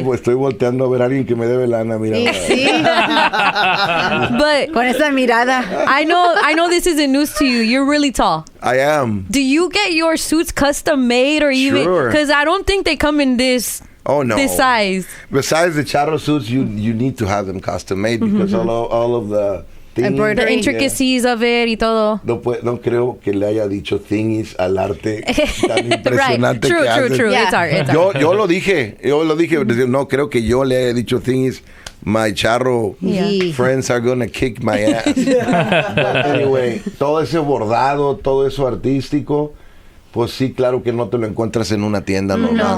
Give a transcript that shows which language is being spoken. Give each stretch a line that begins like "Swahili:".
Spanish: Estoy volteando a ver a alguien que me debe lana, mira. Sí.
English: But
Spanish: con esa mirada.
English: I know this isn't news to you. You're really tall. I am. Do you get your suits custom made or even? Sure. Because I don't think they come in this. Oh no! This size. Besides the Charo suits, you need to have them custom made because all of the thingies, the intricacies of it
Spanish: y todo. No creo que le haya dicho thingies al arte tan impresionante
English: True,
Spanish: que hacen.
English: true. Yeah. It's art.
Spanish: Yo lo dije. No creo que yo le haya dicho things.
English: My Charo friends are gonna kick my ass. But anyway,
Spanish: todo ese bordado, todo eso artístico, pues sí, claro que no te lo encuentras en una tienda normal.